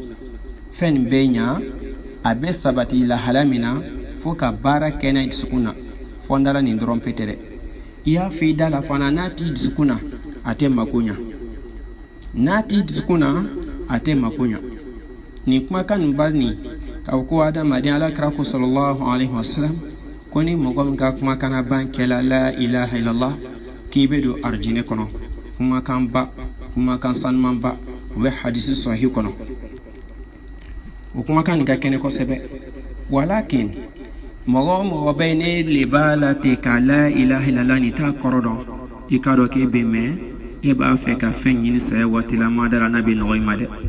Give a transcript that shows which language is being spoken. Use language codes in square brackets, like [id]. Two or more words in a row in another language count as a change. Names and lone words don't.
[bm] Fɛn nin bɛ ɲa, a bɛ sabati lahala min na fo ka baara kɛ n'a ye dusukun na. Fɔndala nin dɔrɔn pe tɛ dɛ. I y'a fɔ i da la fana n'a t'i dusukun na a tɛ mako ɲa. N'a t'i dusukun na a tɛ mako ɲa. Nin kumakan nin bari nin k'a fɔ ko adamaden Alakira ko [ar] صلى الله عليه وسلم [bm] ko ni mɔgɔ min ka kumakan ban kɛla [ar] لا إله إلا الله [bm] k'i bɛ don arijinɛ kɔnɔ. Kumakan ba, kumakan sanuman ba, o bɛ hadisi sahih kɔnɔ. O kumakan nin ka kɛnɛ kosɛbɛ. Walakin mɔgɔ mɔgɔ bɛ ne le b'a la ten ka [ar] لا إله إلا الله [bm] nin t'a kɔrɔ dɔn, i k'a dɔn k'e bɛ mɛn, e b'a fɛ ka fɛn ɲini saya waati la ma da la n'a bɛ nɔgɔ i ma dɛ.